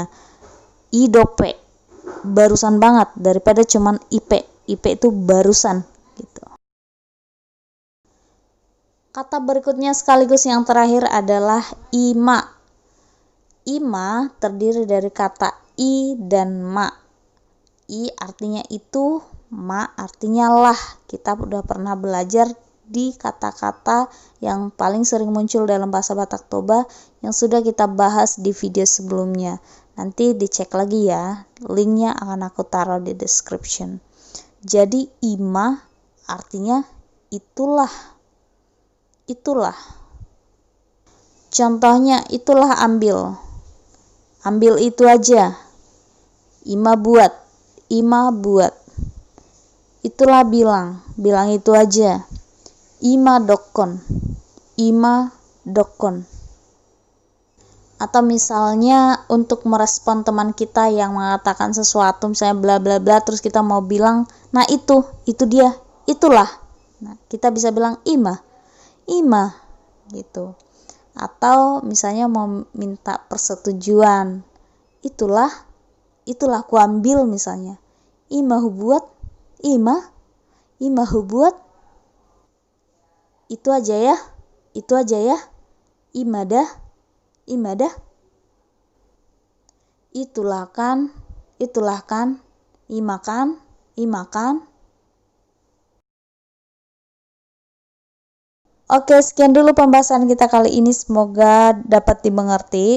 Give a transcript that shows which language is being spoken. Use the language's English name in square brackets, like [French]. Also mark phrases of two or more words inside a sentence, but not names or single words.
[Indonesian] Idope barusan banget daripada cuman IP. IP itu barusan gitu. Kata berikutnya sekaligus yang terakhir adalah ima. Ima terdiri dari kata i dan ma. I artinya itu, ma artinya lah. Kita udah pernah belajar di kata-kata yang paling sering muncul dalam bahasa Batak Toba yang sudah kita bahas di video sebelumnya. Nanti dicek lagi ya, linknya akan aku taruh di description. Jadi ima artinya itulah. Itulah. Contohnya, itulah ambil. Ambil itu aja. [Batak Toba] Ima buat. Ima buat. [Indonesian] Itulah bilang. Bilang itu aja. [Batak Toba] Ima dokon. Ima dokon. [Indonesian] Atau misalnya untuk merespon teman kita yang mengatakan sesuatu, misalnya bla bla bla, terus kita mau bilang, nah itu dia, itulah. Nah, kita bisa bilang [Batak Toba] ima gitu. [Indonesian] Atau misalnya mau minta persetujuan, itulah ku ambil misalnya. [Batak Toba] Ima hubuat, ima hubuat. [Indonesian] Itu aja ya. Imadah. Itulah kan. Imakan. Oke, sekian dulu pembahasan kita kali ini, semoga dapat dimengerti.